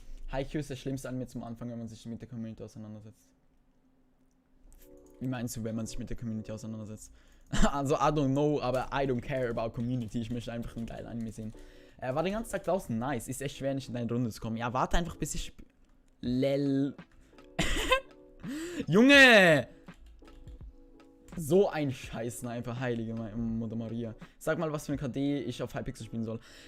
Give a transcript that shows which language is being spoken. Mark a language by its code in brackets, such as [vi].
[de] Haikyuu ist das Schlimmste an mir zum Anfang, wenn man sich mit der Community auseinandersetzt. Wie meinst du, wenn man sich mit der Community auseinandersetzt? [en] Also, I don't know, aber I don't care about Community. [de] Ich möchte einfach einen geilen Anime sehen. War den ganzen Tag draußen, nice. Ist echt schwer, nicht in deine Runde zu kommen. Ja, warte einfach, bis ich... Lel. Junge! So ein Scheiß-Sniper, heilige Mutter Maria. Sag mal, was für eine KD ich auf Hypixel spielen soll.